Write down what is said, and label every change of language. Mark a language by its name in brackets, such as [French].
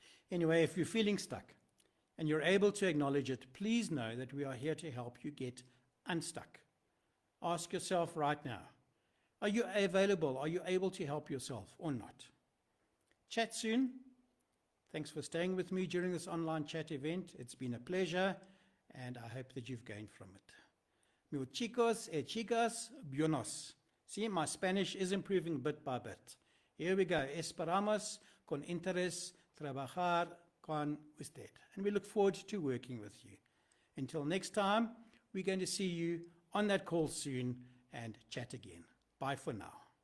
[English] Anyway, if you're feeling stuck and you're able to acknowledge it, please know that we are here to help you get unstuck. Ask yourself right now, are you available? Are you able to help yourself or not? Chat soon. Thanks for staying with me during this online chat event. It's been a pleasure, and I hope that you've gained from it. [Spanish] Mis chicos y chicas, buenos. [English] See, my Spanish is improving bit by bit. Here we go. [Spanish] Esperamos con interés trabajar con usted. [English] And we look forward to working with you. Until next time, we're going to see you on that call soon and chat again. Bye for now.